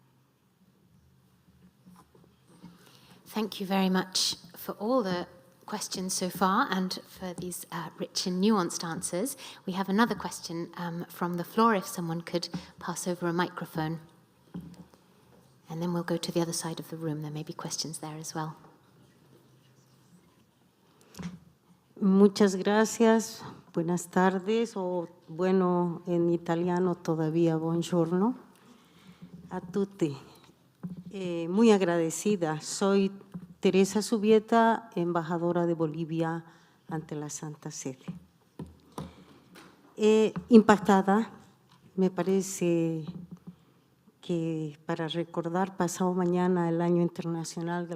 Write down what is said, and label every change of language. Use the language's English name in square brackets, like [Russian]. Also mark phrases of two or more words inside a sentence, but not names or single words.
[English] Thank you very much for all the questions so far and for these rich and nuanced answers. We have another question from the floor, if someone could pass over a microphone. And then we'll go to the other side of the room. There may be questions there as well. [Spanish] Muchas gracias Buenas tardes, o bueno, en italiano todavía, [Italian] buongiorno a tutti. [Spanish] Muy agradecida. Soy Teresa Subieta, embajadora de Bolivia ante la Santa Sede. Impactada, me parece que para recordar pasado mañana el Año Internacional de